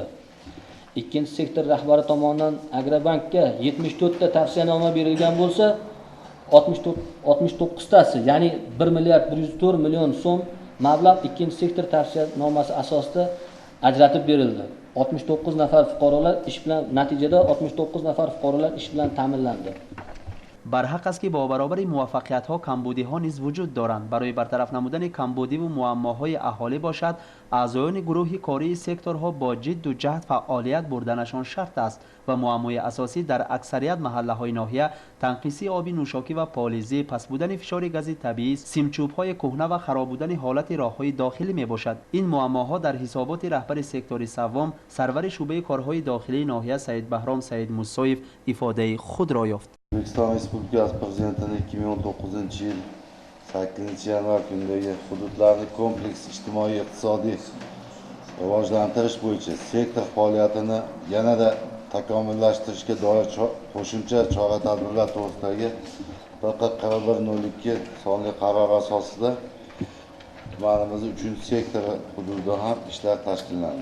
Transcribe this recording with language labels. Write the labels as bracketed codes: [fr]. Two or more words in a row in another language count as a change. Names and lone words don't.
[uz] Ikkinchi sektor rahbari tomonidan Agrobankka 74 ta tavsiyanoma berilgan bo'lsa, 69 tasi, ya'ni 1 milliard 104 million so'm mablag' ikkinchi sektor tavsiyanomasi asosida ajratib berildi. 69 nafar fuqarolar ish bilan natijada 69 nafar fuqarolar ish bilan ta'minlandi. [tg] برحق است که با برابر موفقیت ها کمبودی ها نیز وجود دارند. برای برطرف نمودن کمبودی و معماهای اهالی باشد اعضایان گروه کاری سکتورها با جد و جهد فعالیت بردنشان شرط است و معمای اساسی در اکثریت محله های ناحیه تنقیصی آبی نوشاکی و پالیزی، پس بودن فشار گاز طبیعی، سیمچوب های کهنه و خراب بودن حالت راه های داخلی می باشد. این معماها در حسابات رهبر سکتور سوم سرور شعبه کارهای داخلی ناحیه سید بهرام سید موسویف ifade خود را یافت. [uz] O'zbekiston Respublikasi Prezidentining 2019 yil 8 yanvar kunidagi hududlarni kompleks ijtimoiy-iqtisodiy rivojlantirish bo'yicha sektor faoliyatini yanada takomillashtirishga doir qo'shimcha chora-tadbirlar to'g'risidagi 11/02 sonli qaror asosida tumanimiz 3-sektor hududida ham ishlar tashkillandi.